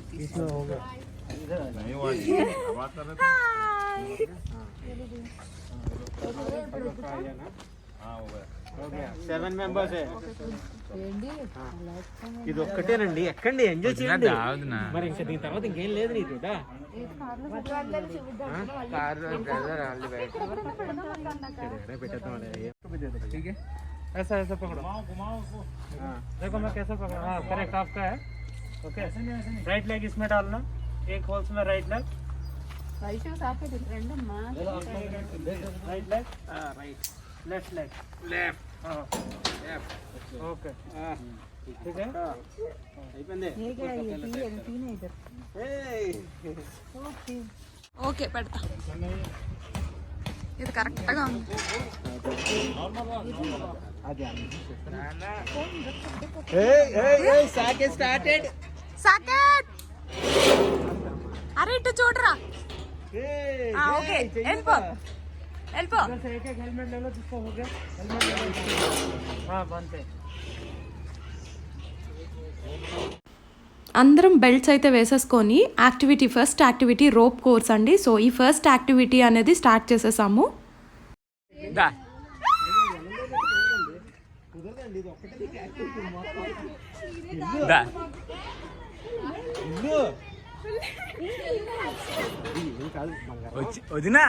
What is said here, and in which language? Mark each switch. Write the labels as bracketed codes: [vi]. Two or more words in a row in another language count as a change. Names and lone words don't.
[en] seven members [te] ఇది ఒక్కటేనండి. ఎక్కండి, ఎంజాయ్ చేయండి. మరి ఇంకా దీని తర్వాత ఇంకేం లేదు నీకు. [hi] ऐसा ऐसा पकड़ो, देखो मैं कैसे पकड़ा। हाँ करेक्ट, आपका है। [en] okay, right leg [hi] इसमें डालना, एक होल्स में [en] right leg, right leg, right, left leg, left, okay [hi] ठीक है। [te] ఓకే పెడతా. ఇది కరెక్ట్గా ఉంది. స్టార్టెడ్. సాకేత్ అరే ఇటు చూడరా. ఓకే వెళ్ళిపో వెళ్ళిపో. [hi] एक एक हेलमेट ले लो, जिसको हो गया हेलमेट ले लो। हाँ बांधते। [te] అందరం బెల్ట్స్ అయితే వేసేసుకొని [en] first activity rope course [te] అండి. సో ఈ [en] first activity [te] అనేది స్టార్ట్ చేసేసాము. వదినా